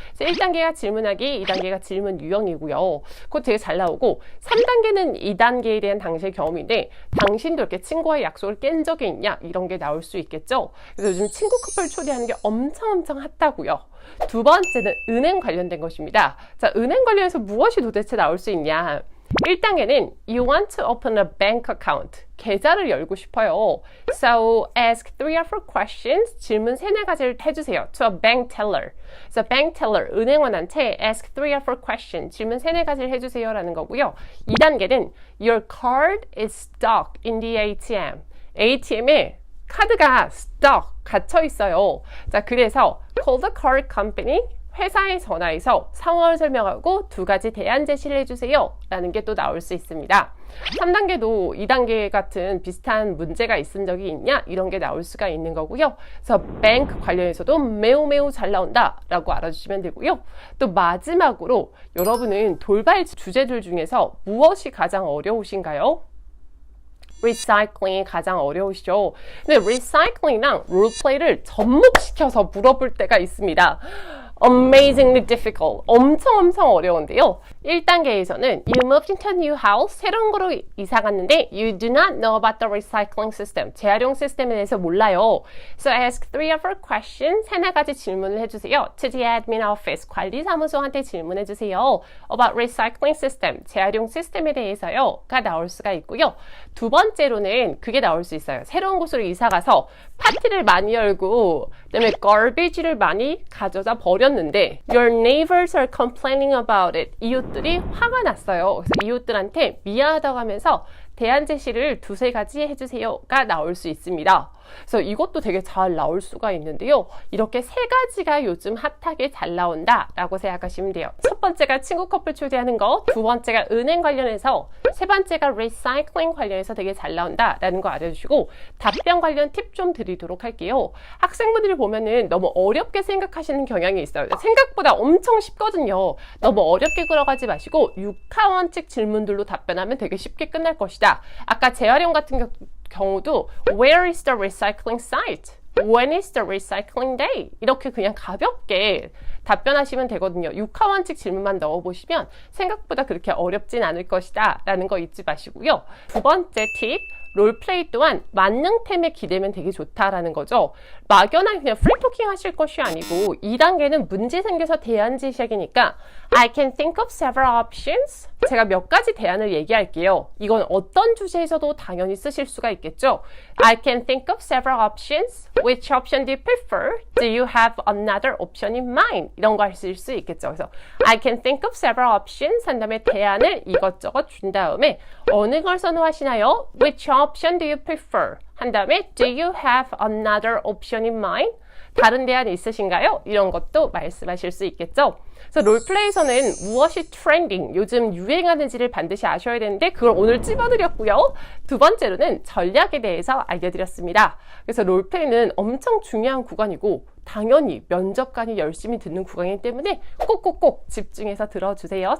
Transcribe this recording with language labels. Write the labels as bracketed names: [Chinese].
[Korean] 그래서 1단계가 질문하기, 2단계가 질문 유형이고요. 그거 되게 잘 나오고 3단계는 2단계에 대한 당시의 경험인데 당신도 이렇게 친구와의 약속을 깬 적이 있냐 이런 게 나올 수 있겠죠. 그래서 요즘 친구 커플 초대하는 게 엄청 핫하고요. 두 번째는 은행 관련된 것입니다. 자, 은행 관련해서 무엇이 도대체 나올 수 있냐. 1단계는 [English] You want to open a bank account. [Korean] 계좌를 열고 싶어요. [English] So ask 3 or 4 questions. [Korean] 질문 3-4가지를 해주세요. [English] To a bank teller. So bank teller, [Korean] 은행원한테 [English] ask 3 or 4 questions. [Korean] 질문 3-4가지를 해주세요 라는 거고요. [English] 2단계는 Your card is stuck in the ATM. [Korean] ATM에 카드가 [English] stuck, [Korean] 갇혀 있어요. 자, 그래서 [English] call the card company. [Korean] 회사에 전화해서 상황을 설명하고 두 가지 대안 제시를 해주세요 라는 게 또 나올 수 있습니다. 3단계도 2단계 같은 비슷한 문제가 있은 적이 있냐 이런 게 나올 수가 있는 거고요. 그래서 뱅크 관련해서도 매우 잘 나온다 라고 알아주시면 되고요. 또 마지막으로 여러분은 돌발 주제들 중에서 무엇이 가장 어려우신가요? 리사이클링이 가장 어려우시죠. 근데 리사이클링이랑 롤플레이를 접목시켜서 물어볼 때가 있습니다. [English] Amazingly difficult. [Korean] 엄청 어려운데요. 1단계에서는 [English] You moved into a new house. [Korean] 새로운 곳으로 이사 갔는데 [English] You do not know about the recycling system. [Korean] 재활용 시스템에 대해서 몰라요. [English] So ask 3 or 4 questions. [Korean] 3-4가지 질문을 해주세요. [English] To the admin office. [Korean] 관리사무소한테 질문해주세요. [English] About recycling system. [Korean] 재활용 시스템에 대해서요. 가 나올 수가 있고요. 두 번째로는 그게 나올 수 있어요. 새로운 곳으로 이사 가서 파티를 많이 열고 그다음에 garbage를 많이 가져다 버렸는데 [English] Your neighbors are complaining about it. [Korean] 이웃들이 화가 났어요. 그래서 이웃들한테 미안하다고 하면서 대안 제시를 2-3가지 해주세요가 나올 수 있습니다. 그래서 이것도 되게 잘 나올 수가 있는데요. 이렇게 3가지가 요즘 핫하게 잘 나온다 라고 생각하시면 돼요. 첫 번째가 친구 커플 초대하는 거, 두 번째가 은행 관련해서, 세 번째가 리사이클링 관련해서 되게 잘 나온다 라는 거 알아주시고 답변 관련 팁 좀 드리도록 할게요. 학생분들이 보면은 너무 어렵게 생각하시는 경향이 있어요. 생각보다 엄청 쉽거든요. 너무 어렵게 끌어가지 마시고 6하원칙 질문들로 답변하면 되게 쉽게 끝날 것이다. 아까 재활용 같은 경우도 [English] Where is the recycling site? When is the recycling day? [Korean] 이렇게 그냥 가볍게 답변하시면 되거든요. 6하원칙 질문만 넣어보시면 생각보다 그렇게 어렵진 않을 것이다 라는 거 잊지 마시고요. 두 번째 팁, 롤플레이 또한 만능템에 기대면 되게 좋다라는 거죠. 막연한 그냥 프리토킹 하실 것이 아니고 2단계는 문제 생겨서 대안 제시하기니까 [English] I can think of several options. [Korean] 제가 몇 가지 대안을 얘기할게요. 이건 어떤 주제에서도 당연히 쓰실 수가 있겠죠. [English] I can think of several options. Which option do you prefer? Do you have another option in mind? [Korean] 이런 거 하실 수 있겠죠. 그래서 [English] I can think of several options [Korean] 한 다음에 대안을 이것저것 준 다음에 어느 걸 선호하시나요? [English] Which option do you prefer? [Korean] 한 다음에 [English] Do you have another option in mind? [Korean] 다른 대안이 있으신가요? 이런 것도 말씀하실 수 있겠죠. 그래서 롤플레이에서는 무엇이 트렌딩, 요즘 유행하는지를 반드시 아셔야 되는데 그걸 오늘 찝어드렸고요. 두 번째로는 전략에 대해서 알려드렸습니다. 그래서 롤플레이는 엄청 중요한 구간이고 당연히 면접관이 열심히 듣는 구간이기 때문에 꼭꼭꼭 집중해서 들어주세요.